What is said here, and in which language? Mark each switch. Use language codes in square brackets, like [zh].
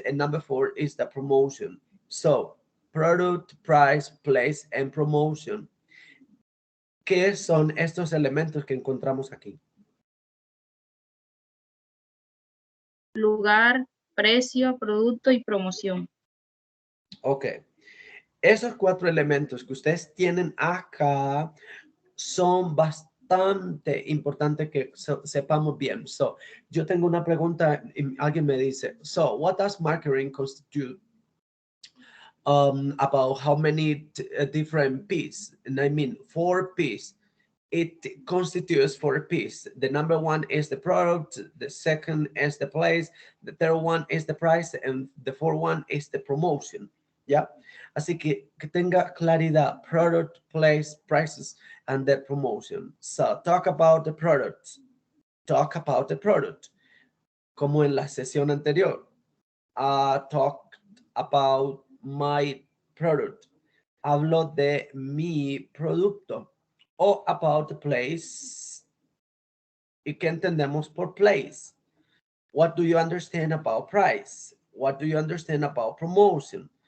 [en] And number 4 is the promotion. So, product, price, place, and promotion. [es] ¿Qué son estos elementos que encontramos aquí? Lugar, precio, producto y promoción. Ok. Esos 4 elementos que ustedes tienen acá son bastante importantes que sepamos bien. So, yo tengo una pregunta y alguien me dice, so, [en] what does marketing constitute? About how many different P's? And I mean 4 P's. It constitutes 4 P's. The number 1 is the product, the second is the place, the third one is the price, and the fourth one is the promotion. ¿Ya? [es] Así que tenga claridad, [en] product, place, prices, and the promotion. So, talk about the product. Talk about the product. [es] Como en la sesión anterior. [en] Talked about my product. [es] Hablo de mi producto. O [en] about the place. [es] ¿Y qué entendemos por place? [en] What do you understand about price? What do you understand about promotion?